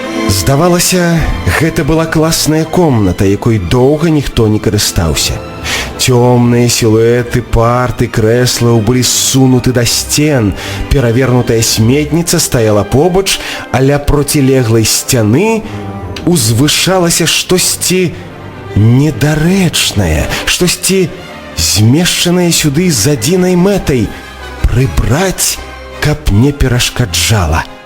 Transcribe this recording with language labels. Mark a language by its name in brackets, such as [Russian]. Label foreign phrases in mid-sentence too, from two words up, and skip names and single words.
[Belarusian] Здавалася, гэта была класная комната, якой доўга ніхто не карыстаўся. [Russian] Темные силуэты [Belarusian] парт и креслаў былі ссунуты да сцен. Перавернутая сметніца стаяла побач, а ля процілеглай сцяны узвышалася штосьці недарэчнае, штосьці змешчанае сюды з адзінай мэтай — прыбраць, каб не перашкаджала.